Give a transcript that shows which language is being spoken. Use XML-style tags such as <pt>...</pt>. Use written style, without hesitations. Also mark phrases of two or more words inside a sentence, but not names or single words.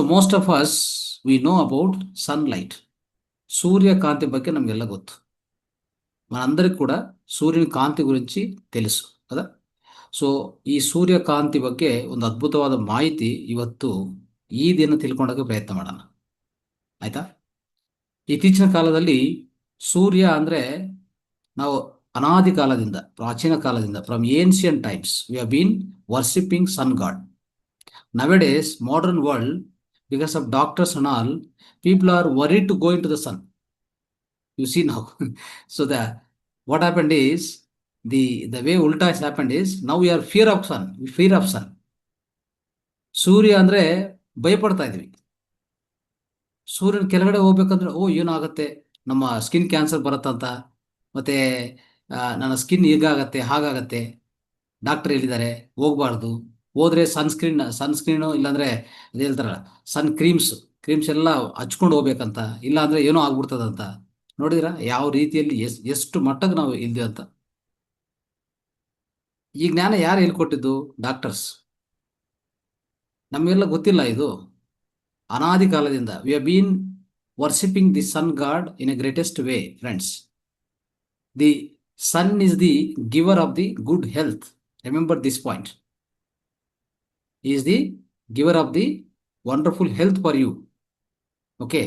<en>Most of us, we know about sunlight.</en> <kn>సూర్యకాంతి ಬಗ್ಗೆ ನಮಗೆಲ್ಲ ಗೊತ್ತು.</kn> <te>మనందరికి కూడా సూర్యుని కాంతి గురించి తెలుసు కదా.</te> <kn>ಸೊ ಈ ಸೂರ್ಯಕಾಂತಿ ಬಗ್ಗೆ ಒಂದು ಅದ್ಭುತವಾದ ಮಾಹಿತಿ ಇವತ್ತು ಈ ದಿನ ತಿಳ್ಕೊಳ್ಳೋಕೆ ಪ್ರಯತ್ನ ಮಾಡೋಣ, ಆಯ್ತಾ. ಇತ್ತೀಚಿನ ಕಾಲದಲ್ಲಿ ಸೂರ್ಯ ಅಂದರೆ ನಾವು ಅನಾದಿ ಕಾಲದಿಂದ, ಪ್ರಾಚೀನ ಕಾಲದಿಂದ,</kn> <en>From ancient times we have been worshipping sun god. Nowadays, modern world, because of doctors and all, people are worried to go into the sun. You see now. So what happened is, the way ulta has happened is, now we are fear of sun. We fear of sun.</en> <kn>ಸೂರ್ಯ ಅಂದರೆ ಭಯಪಡ್ತಾ ಇದ್ವಿ. ಸೂರ್ಯನ ಕೆಳಗಡೆ ಹೋಗ್ಬೇಕಂದ್ರೆ ಏನಾಗುತ್ತೆ, ನಮ್ಮ</kn> <en>skin cancer</en> <kn>ಬರುತ್ತಂತ, ಮತ್ತೆ ನನ್ನ ಸ್ಕಿನ್ ಹೀಗಾಗತ್ತೆ ಹಾಗಾಗತ್ತೆ, ಡಾಕ್ಟರ್ ಹೇಳಿದ್ದಾರೆ ಹೋಗ್ಬಾರ್ದು, ಹೋದ್ರೆ ಸನ್ಸ್ಕ್ರೀನು ಇಲ್ಲಾಂದ್ರೆ ಅದು ಹೇಳ್ತಾರಲ್ಲ</kn> <en>sun creams</en> <kn>ಎಲ್ಲ ಹಚ್ಕೊಂಡು ಹೋಗ್ಬೇಕಂತ, ಇಲ್ಲ ಅಂದ್ರೆ ಏನೋ ಆಗ್ಬಿಡ್ತದಂತ. ನೋಡಿದ್ರ ಯಾವ ರೀತಿಯಲ್ಲಿ ಎಷ್ಟು ಮಟ್ಟಕ್ಕೆ ನಾವು ಇಲ್ದಿ ಅಂತ. ಈ ಜ್ಞಾನ ಯಾರು ಹೇಳ್ಕೊಟ್ಟಿದ್ದು? ಡಾಕ್ಟರ್ಸ್. ನಮಗೆಲ್ಲ ಗೊತ್ತಿಲ್ಲ ಇದು. ಅನಾದಿ ಕಾಲದಿಂದ</kn> <en>we have been worshipping the sun god in a greatest way, friends. The sun is the giver of the good health. Remember this point. He is the giver of the wonderful health for you. Okay.</en>